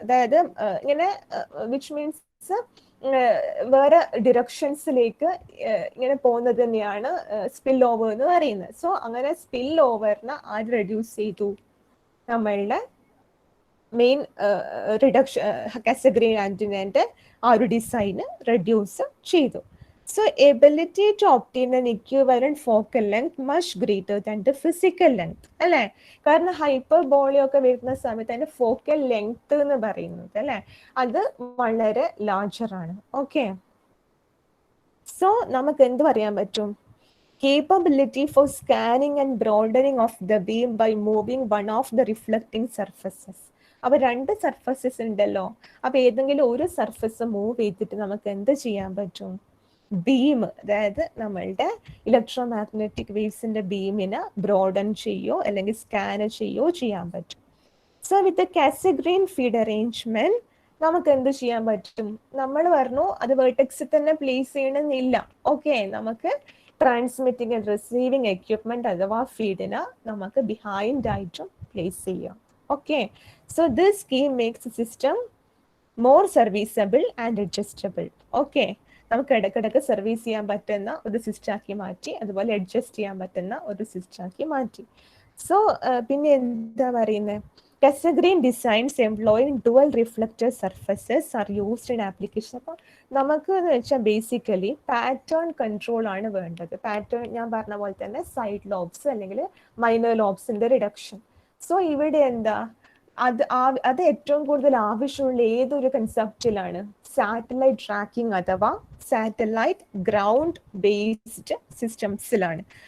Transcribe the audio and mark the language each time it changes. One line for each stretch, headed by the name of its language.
Malayalam: അതായത് ഇങ്ങനെ which means വേറെ ഡിറക്ഷൻസിലേക്ക് ഇങ്ങനെ പോകുന്നത് തന്നെയാണ് സ്പിൽ ഓവർ എന്ന് പറയുന്നത്. സോ അങ്ങനെ സ്പിൽ ഓവറിനെ ആര് റെഡ്യൂസ് ചെയ്തു? നമ്മളുടെ മെയിൻ റിഡക്ഷൻ കാസഗ്രെയിൻ ആന്റിനന്റെ ആ ഒരു ഡിസൈന് റെഡ്യൂസ് ചെയ്തു.
English: So ability to obtain an equivalent focal length much greater than the physical length
Malayalam: അല്ലേ? കാരണം ഹൈപ്പർബോളി ഒക്കെ വരുന്ന സമയത്ത് അതിന്റെ ഫോക്കൽ ലെങ്ത് എന്ന് പറയുന്നത് അല്ലെ അത് വളരെ ലാർജർ ആണ്. ഓക്കെ, സോ നമുക്ക് എന്ത് പറയാൻ പറ്റും?
English: Capability for scanning and broadening of the beam by moving one of the reflecting surfaces.
Malayalam: അപ്പൊ രണ്ട് സർഫസസ് ഉണ്ടല്ലോ, അപ്പൊ ഏതെങ്കിലും ഒരു സർഫസ് മൂവ് ചെയ്തിട്ട് നമുക്ക് എന്ത് ചെയ്യാൻ പറ്റും? ബീം, അതായത് നമ്മളുടെ ഇലക്ട്രോ മാഗ്നറ്റിക് വേവ്സിന്റെ ബീമിനെ ബ്രോഡൻ ചെയ്യോ അല്ലെങ്കിൽ സ്കാൻ ചെയ്യോ ചെയ്യാൻ പറ്റും. സോ വിത്ത് കാസഗ്രെയിൻ ഫീഡ് അറേഞ്ച്മെന്റ് നമുക്ക് എന്ത് ചെയ്യാൻ പറ്റും? നമ്മൾ പറഞ്ഞു അത് വെർട്ടെക്സിൽ തന്നെ പ്ലേസ് ചെയ്യണമെന്നില്ല. ഓക്കെ, നമുക്ക് ട്രാൻസ്മിറ്റിംഗ് ആൻഡ് റിസീവിംഗ് എക്യുപ്മെന്റ് അഥവാ ഫീഡിന് നമുക്ക് ബിഹൈൻഡ് ആയിട്ടും പ്ലേസ് ചെയ്യാം.
English: Okay, so this scheme makes system more serviceable and adjustable.
Malayalam: Okay, നമുക്ക് ഇടയ്ക്കിടയ്ക്ക് സർവീസ് ചെയ്യാൻ പറ്റുന്ന ഒരു സിസ്റ്റാക്കി മാറ്റി, അതുപോലെ അഡ്ജസ്റ്റ് ചെയ്യാൻ പറ്റുന്ന ഒരു സിസ്റ്റാക്കി മാറ്റി. സോ പിന്നെ എന്താ പറയുന്നത്?
English: Cassegrain designs employing dual reflector surfaces are used in application.
Malayalam: അപ്പോൾ നമുക്ക് എന്ന് വെച്ചാൽ ബേസിക്കലി പാറ്റേൺ കൺട്രോൾ ആണ് വേണ്ടത്. പാറ്റേൺ ഞാൻ പറഞ്ഞ പോലെ തന്നെ സൈഡ് ലോബ്സ് അല്ലെങ്കിൽ മൈനർ ലോബ്സിന്റെ റിഡക്ഷൻ. സോ ഇവിടെ എന്താ അത് ഏറ്റവും കൂടുതൽ ആവശ്യമുള്ള ഏതൊരു കൺസെപ്റ്റിലാണ്? സാറ്റലൈറ്റ് ട്രാക്കിംഗ് അഥവാ സാറ്റലൈറ്റ് ഗ്രൗണ്ട് ബേസ്ഡ് സിസ്റ്റംസിലാണ്.